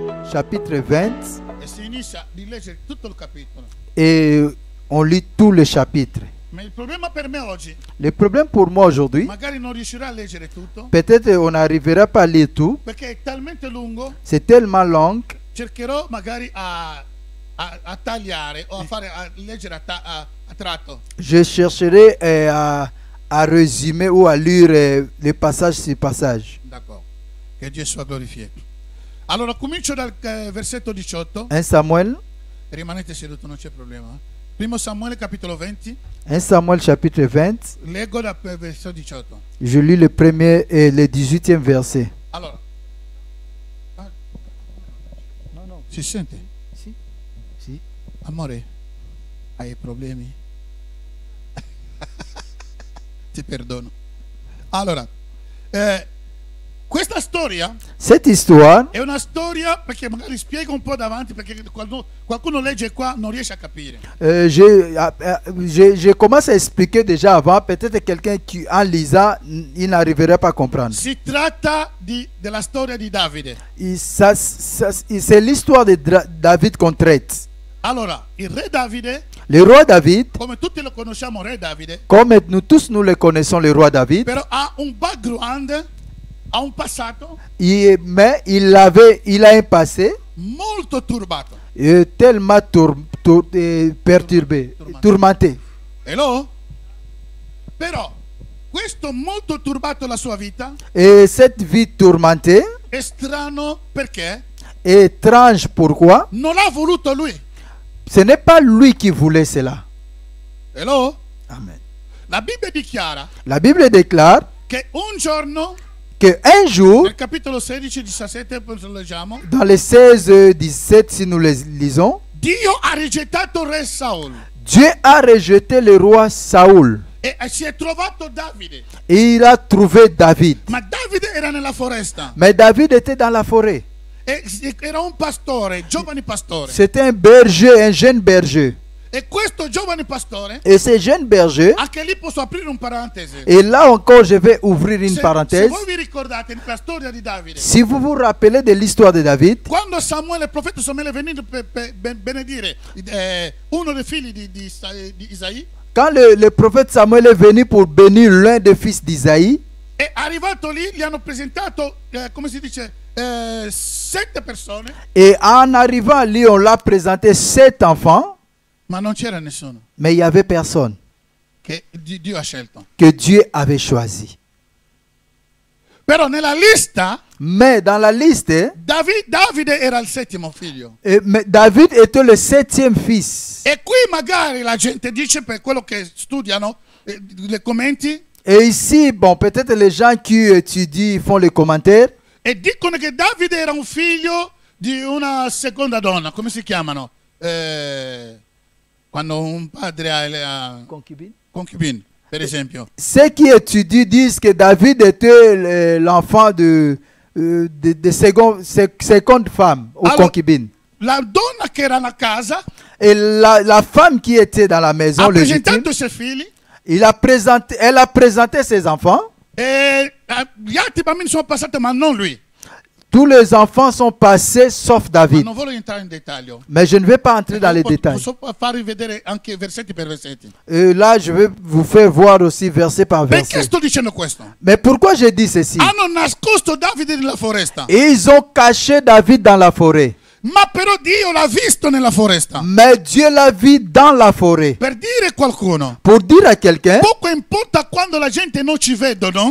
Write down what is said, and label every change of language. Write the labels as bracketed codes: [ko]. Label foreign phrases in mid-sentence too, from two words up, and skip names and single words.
[fr] chapitre 20, [it] e si inizia a leggere tutto il capitolo. [fr] et on lit tout le chapitre. [it] Ma il problema per me oggi, [fr] Le problème pour moi aujourd'hui, [it] magari non riuscirò a leggere tutto, [fr] peut-être on n'arrivera pas à lire tout, [it] perché è talmente lungo, [fr] c'est tellement long, [it] cercherò magari a tagliare o a leggere a tratto. [fr] je chercherai à résumer ou à lire les passages sur passage. [it] D'accordo, che Gesù sia glorificato. Allora comincio dal versetto 18, 1 Samuel, rimanete seduti, non c'è problema. Primo Samuele capitolo 20, [fr] 1 Samuel chapitre 20, [it] leggo dal versetto 18. [fr] je lis le premier et le 18e verset. [it] Allora, si sente? Si, si. Amore, hai problemi? Ti perdono. Allora, questa storia [fr] Cette histoire, [it] è una storia, perché magari spiego un po' davanti, perché quando qualcuno legge qua non riesce a capire. [fr] je commence à expliquer déjà avant, peut-être quelqu'un qui en lisant, il n'arriverait pas à comprendre. [it] Si tratta della storia di Davide. [fr] C'est l'histoire de David qu'on traite. [it] Allora, il re Davide, [fr] Le roi David, [it] come tutti lo conosciamo, re Davide, [fr] comme nous tous nous le connaissons, le roi David, [it] però ha un background, ha un passato [fr] mais il a un passé [it] molto turbato. [fr] tellement perturbé, tourmenté. [it] Hello? Però questo molto turbato la sua vita [fr] Et cette vie tourmentée [it] è strano perché [fr] est étrange. Pourquoi? [it] non l'ha voluto lui. [fr] Ce n'est pas lui qui voulait cela. [it] Hello? Amen. La Bibbia dichiara [fr] La Bible déclare [it] che un giorno, [fr] qu'un jour, [it] nel capitolo 16-17, poi lo leggiamo, [fr] dans les 16-17, si nous les lisons, [it] Dio ha rigettato re Saul [fr] Dieu a rejeté le roi Saoul [it] e si è trovato Davide. [fr] et il a trouvé David. [it] Ma Davide era nella foresta [fr] Mais David était dans la forêt. [it] e era un pastore, giovane pastore. [fr] C'était un berger, un jeune berger. [it] E questo giovane pastore, [fr] Et ce jeune berger, [it] anche lì posso aprire un parentesi. [fr] et là encore je vais ouvrir une [it] Se [fr] parenthèse. [it] voi vi ricordate la storia di Davide, [fr] Si vous vous rappelez de l'histoire de David, [it] quando Samuele, il profeta Samuele è venuto per benedire uno dei figli di Isaì, [fr] quand le prophète Samuel est venu pour bénir l'un des fils d'Isaïe, [it] è arrivato lì, gli hanno presentato, come si dice, 7 persone, [fr] et en arrivant lui, on l'a présenté 7 enfants, [it] ma non c'era nessuno [fr] mais il n'y avait personne [it] che Dio ha scelto. [fr] que Dieu avait choisi. [it] Però nella lista [fr] Mais dans la liste, [it] Davide era il settimo figlio. [fr] mais David était le 7e fils. [it] E qui magari la gente dice, per quello che studiano, le commenti, [fr] Et ici, bon, peut-être les gens qui étudient font les commentaires. [it] e dicono che Davide era un figlio di una seconda donna, come si chiamano? Quando un padre ha concubine, per esempio. [fr] Ceux qui étudient disent que David était l'enfant de seconde femme ou Alors, concubine. [it] La donna che era a casa [fr] Et la femme qui était dans la maison, [it] ha [fr] légitime, [it] presentato i suoi figli [fr] elle a présenté ses enfants. [it] e gli altri bambini sono passati, ma non lui. [fr] Tous les enfants sont passés sauf [it] Ma [fr] David. [it] non voglio entrare in dettaglio. [fr] Mais je ne vais pas entrer dans les détails. [it] Posso farvi vedere anche versetti per versetti. [fr] Et là, je vais vous faire voir aussi verset par [it] Perché [fr] verset. [it] sto dicendo questo? [fr] Mais pourquoi je dis ceci? [it] Hanno nascosto Davide nella foresta, [fr] Ils ont caché David dans la forêt. [it] ma però Dio l'ha visto nella foresta. [fr] Mais Dieu l'a vu dans la forêt. [it] Per dire a qualcuno, [fr] Pour dire à quelqu'un, [it] poco importa quando la gente non ci vedono,